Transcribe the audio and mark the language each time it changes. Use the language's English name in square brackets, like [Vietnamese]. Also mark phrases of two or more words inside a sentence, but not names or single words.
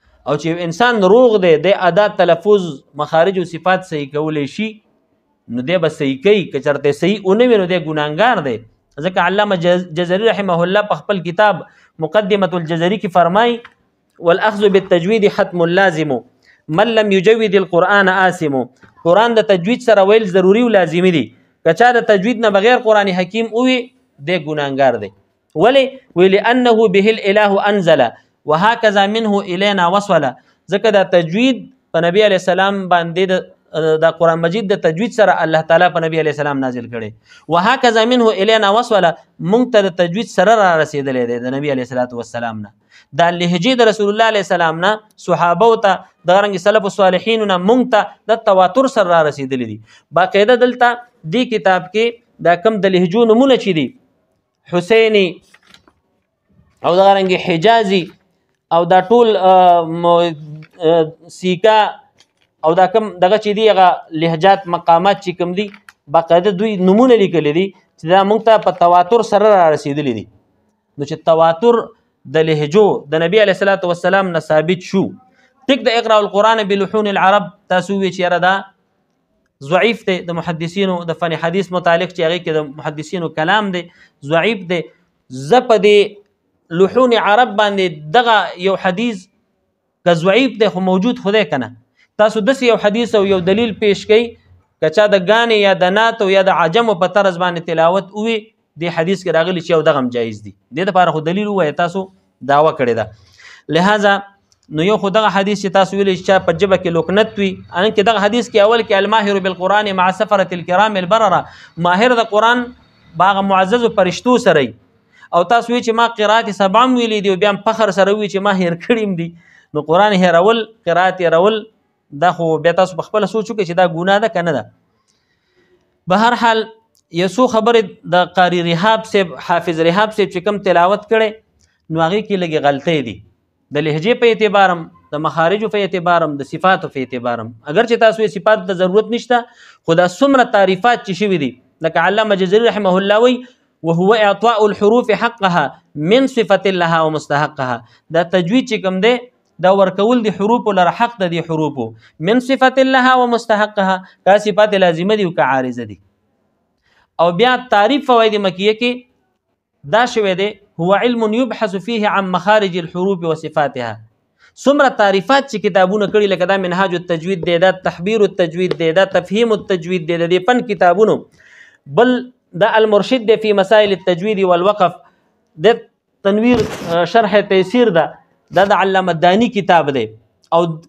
[Pashto] او چې انسان روغ دی د ادا تلفظ مخارج او صفات صحیح کولی شي نو دی به صحیح کوي که چېرته صحیح ونه وي نو دی ګناهګار دی ځکه علامه جزري [Arabic] رحمه الله [Pashto] په خپل کتاب مقدمة الجزري کې فرمایي [Arabic] والاخذ بالتجوید حتم لازم من لم يجود القرآن آثم [Pashto] قرآن د تجوید سره ویل ضروری او لازمي دي که چا د تجوید نه بغیر قرآن حکیم وي دی ګناهګار دی ولې وی [Arabic] لأنه به الاله انزل وهكذا منه الینا وصل [Pashto] ځکه د تجوید په نبی [Arabic] علیه السلام [Pashto] باندې د قرآن مجید د تجوید سره الله تعالی په نبی [Arabic] علیه السلام [Pashto] نازل کړي [Arabic] وهكذا منه الینا وصل [Pashto] مونږ ته د تجوید سره را رسېدلی دی د نبی [Arabic] علیه السلام [Pashto] نه دا لهجې د [Arabic] رسول الله علیه السلام [Pashto] نه صحابو ته دغرنګې سلف صالحینو نه مونږ ته د تواتر سره را رسېدلی دي باقاعده دلته دې کتاب کې دا کم د لهجو نومونه چې دي حسیني او دغرنګې حجازي او دا ټول سیکا او دا کم دغه چې دی هغه لهجات مقامات چې کوم دي باقاعده دوی نمونه لیکلي دي چې دا موږ ته په تواتر سره را رسېدلي دي نو چې تواتر د لهجو د نبی [Arabic] علیه الصلاۃ والسلام [Pashto] نه ثابت شو ټیک د [Arabic] اقرأ القرآن بلحون العرب [Pashto] تاسو وی چې یاره دا ضعیف دی د محدثینو د فن حدیث متعلق چې هغې کې د محدثینو کلام دی ضعیف دی زه په دې لحون عرب باندې دغه یو حدیث که ضعیف دی خو موجود خو دی که نه تاسو داسې یو حدیث او یو دلیل پیش کړئ که چا د ګانې یا د ناتو یا د عجمو په طرز باندې تلاوت ووي دې حدیث کې راغلی چې یو دغه هم جایز دي دې دپاره خو دلیل ووایه تاسو دعوه کړې ده لهذا نو یو خو دغه حدیث چې تاسو ویلی چې چا په ژبه کې لکنت وي انکې دغه حدیث کې اول کې [Arabic] الماهر بالقرآن مع سفرة الکرام البرره [Pashto] ماهر د قرآن به هغه معززو فرشتو سره او تاسو وی چې ما قرات سبع ویلی دی او بیا فخر سره وی چې ما هیر کړیم دي نو قرآن هیرول قرات هیرول دا خو بیا تاسو په خپله سوچ وکړئ چې دا ګناه ده که نه ده به هر حال یو څو خبرې د قاري رحاب صاحب حافظ رحاب صاحب چې کوم تلاوت کړی نو هغې کې لږې غلطۍ دي د لهجې په اعتبار هم د مخارجو په اعتبار هم د صفاتو په اعتبار هم اگر چې تاسو یې صفاتو ته ضرورت نشته خو دا څومره تعریفات چې شوي دي لکه علامه جزري [Arabic] رحمه الله [Pashto] وی [Arabic] وهو اعطاء الحروف حقها من صفة لها ومستحقها [Pashto] دا تجوید چې کوم دی دا ورکول دی حروف لره حق د دی حروف [Arabic] من صفت لها ومستحقها [Pashto] کا صفات لازمه دی او کا عارضه دی او بیا تعریف فواید مکیه کې دا شوی دی [Arabic] هو علم يبحث فيه عن مخارج الحروف وصفاتها [Pashto] څومره تعریفات چې کتابونه کړي لکه دا منهاج التجوید دی دا تحبیر التجوید دی دا تفهیم التجوید دی د فن کتابونو بل دا المرشد دی فی مسائل التجوید والوقف د تنویر شرح تیسیر دا د علامه دانی کتاب دی او